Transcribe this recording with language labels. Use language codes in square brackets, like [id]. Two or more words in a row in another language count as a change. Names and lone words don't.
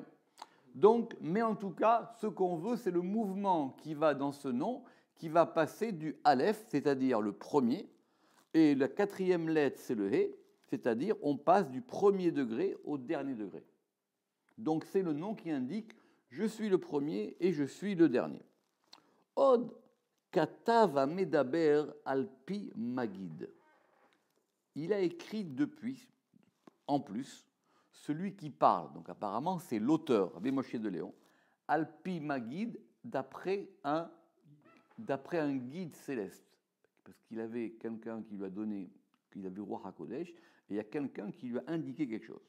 [fr] Donc, mais en tout cas, ce qu'on veut, c'est le mouvement qui va dans ce nom, qui va passer du Aleph, c'est-à-dire le premier, et la quatrième lettre, c'est le He, c'est-à-dire on passe du premier degré au dernier degré. Donc c'est le nom qui indique je suis le premier et je suis le dernier. [he] עוד כתב מדבר על פי מגיד. [fr] Il a écrit depuis, en plus, celui qui parle, donc apparemment c'est l'auteur, Rabbi Moshe de Léon, [he] על פי מגיד, [fr] d'après un guide céleste, parce qu'il avait quelqu'un qui lui a donné, qu'il avait [he] רוח הקודש, [fr] et il y a quelqu'un qui lui a indiqué quelque chose.